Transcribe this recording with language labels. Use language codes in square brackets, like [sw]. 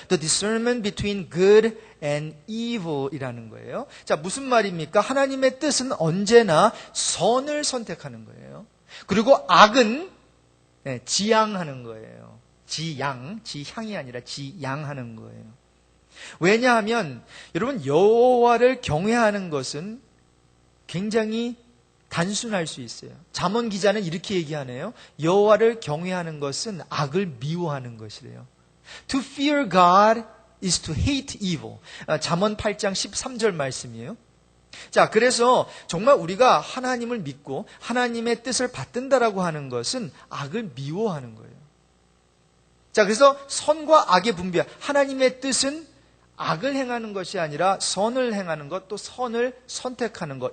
[en] The discernment between good and evil [ko] 이라는 거예요. 자, 무슨 말입니까? 하나님의 뜻은 언제나 선을 선택하는 거예요. 그리고 악은 지양하는 거예요. 지향이 아니라 지양하는 거예요. 왜냐하면 여러분 여호와를 경외하는 것은 굉장히 단순할 수 있어요. 잠언 기자는 이렇게 얘기하네요. 여호와를 경외하는 것은 악을 미워하는 것이래요. [en] To fear God is to hate evil. [ko] 잠언 8장 13절 말씀이에요. 자, 그래서 정말 우리가 하나님을 믿고 하나님의 뜻을 받든다라고 하는 것은 악을 미워하는 거예요. 자, 그래서 선과 악의 분별. 하나님의 뜻은 악을 행하는 것이 아니라 선을 행하는 것, 또 선을 선택하는 것.